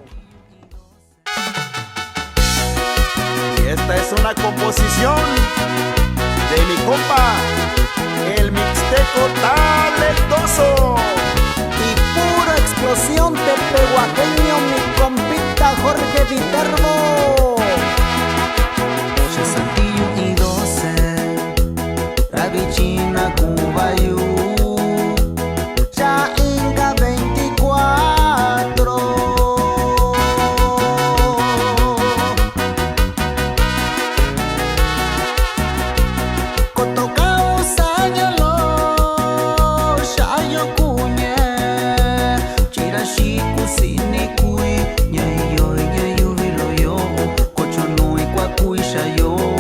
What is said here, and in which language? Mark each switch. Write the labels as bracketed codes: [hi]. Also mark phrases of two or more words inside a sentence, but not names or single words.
[es] Y esta es una composición de mi compa, el mixteco talentoso. Y pura explosión de pehuaqueño, mi compita Jorge Viterbo. Chesantillo y 12, Ravichina, Cubayú, ya Inca 24. Cotocao, Sayalo, Shayo Cuñe, Chirashi, Sinikui, Nyayo, Nyayo, Viloyo, Cochono y Cuacuy, Shayo.